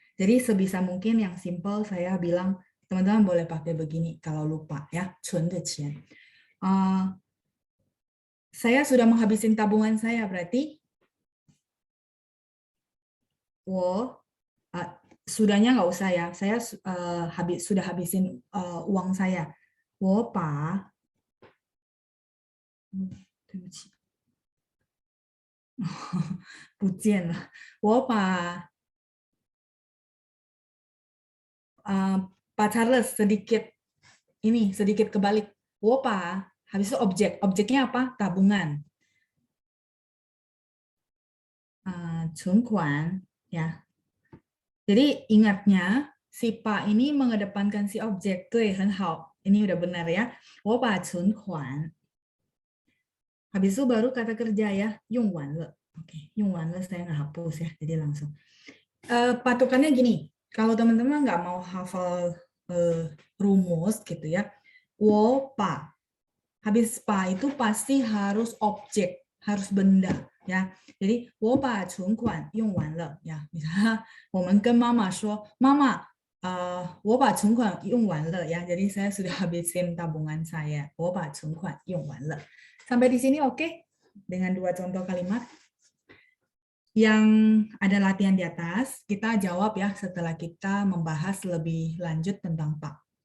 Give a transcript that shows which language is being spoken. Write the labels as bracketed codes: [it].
[id] Jadi sebisa mungkin yang simple saya bilang, teman-teman boleh pakai begini kalau lupa ya, 存的钱. Saya sudah menghabisin tabungan saya, berarti sudahnya nggak usah ya, saya sudah habisin uang saya. 我把 [zh] 对不起 不见了 [id] 我把 Pak Charles sedikit kebalik. 我把 habis itu objeknya apa? Tabungan. 存款 ya. Jadi ingatnya si Pak ini mengedepankan si objek. [zh] 对，很好. [id] Ini udah benar ya. 我把存款 habis itu baru kata kerja ya, 用完了. Oke, 用完了 saya nggak hapus ya, jadi langsung. Patokannya gini, Kalau teman-teman nggak mau hafal rumus gitu ya, 我把 habis pa itu pasti harus objek, harus benda ya. [zh] Jadi 我把存款用完了 ya. Misalnya 我们跟妈妈说，妈妈，我把存款用完了 ya. [id] Jadi saya sudah habisin tabungan saya. [zh] 我把存款用完了. [id] Sampai di sini oke? Dengan dua contoh kalimat. Yang ada latihan di atas, kita jawab ya setelah kita membahas lebih lanjut tentang Pak.